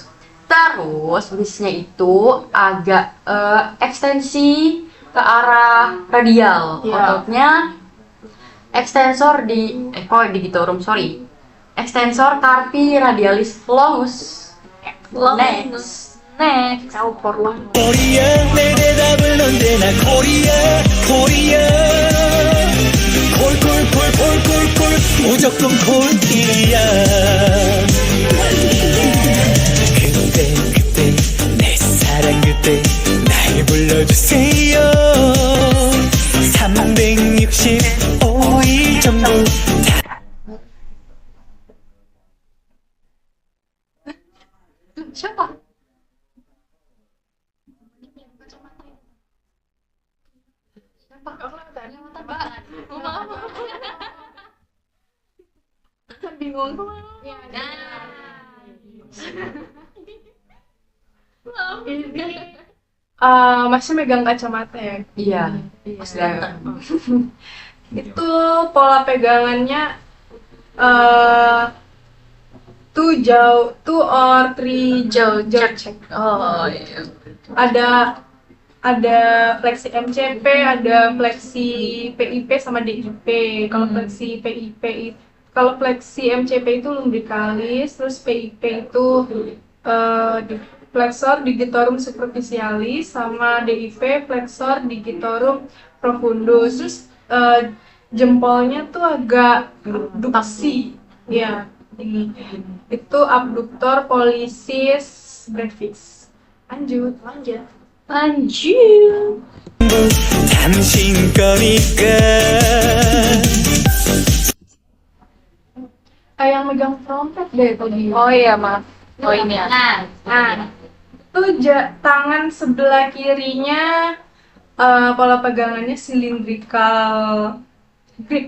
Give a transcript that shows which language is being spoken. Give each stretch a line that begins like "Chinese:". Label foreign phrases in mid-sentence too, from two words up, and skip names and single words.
Indonesian: Terus wrist-nya itu agak ekstensi ke arah radial. Ototnya ekstensor digitorum, ekstensor
Latin: carpi radialis longus.
Indonesian: Next.
Korean: 코리아 내 대답은 언제나 코리아 코리아 콜콜콜콜콜콜 무조건 코리아 그때 내 사랑 그때 날 불러주세요 365일 전부 다
Indonesian: Siapa? Bingung. Masih megang kacamata ya. Iya. Itu pola pegangannya
English: two or three jaw check.
Indonesian: Oh iya. Ada fleksi MCP, ada fleksi PIP sama DIP. Kalau fleksi MCP itu lumbricalis, terus PIP itu
Latin: flexor digitorum superficialis,
Indonesian: sama DIP
Latin: flexor digitorum profundus.
Indonesian: Terus jempolnya tuh agak abduksi, ya. Ini itu abduktor
Latin: pollicis brevis.
Indonesian: Lanjut.
Korean: 당신 거니까
Indonesian: Yang megang trompet deh tadi. Oh iya, maaf. Oh ini ya. Nah, itu tangan sebelah kirinya pola pegangannya
English: cylindrical grip.